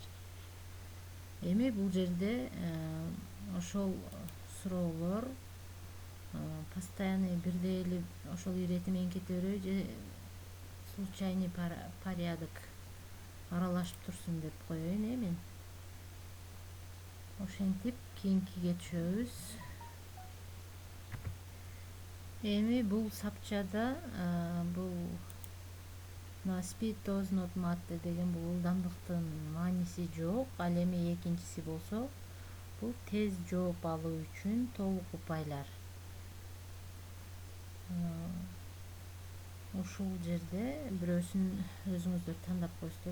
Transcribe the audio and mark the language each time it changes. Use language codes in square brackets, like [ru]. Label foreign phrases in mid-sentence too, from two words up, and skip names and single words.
[ky] Эми бул жерде ошол суроолор постоянный бирдей эле ошол ирети менен кете береби, же [ru] случайный порядок [ky] аралашып турсун деп коеюн мен. Ошентип кийинкиге түшөбүз. Эми бул сапчада бул [en] speed does not matter [ky] деген бул ылдамдыктын мааниси жок. Ал эми экинчиси болсо бул тез жооп алуу үчүн толук упайлар. Ушул жерде бирөөсүн өзүңүздөр тандап коесуздар.